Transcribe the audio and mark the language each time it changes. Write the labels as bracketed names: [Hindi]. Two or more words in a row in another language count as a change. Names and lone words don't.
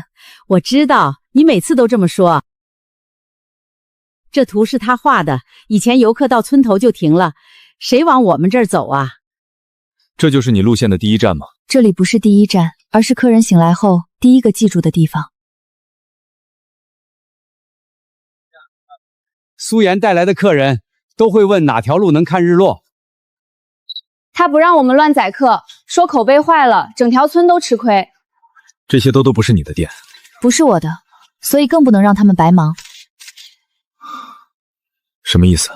[Chinese] 我知道，你每次都這麼說。這圖是他畫的，以前遊客到村頭就停了，誰往我們這兒走啊？這就是你路線的第1站嗎？這裡不是第1站，而是客人醒來後第一個記住的地方。蘇妍帶來的客人都會問哪條路能看日落。他不让我们乱宰客，说口碑坏了，整条村都吃亏。这些都不是你的店，不是我的，所以更不能让他们白忙。什么意思？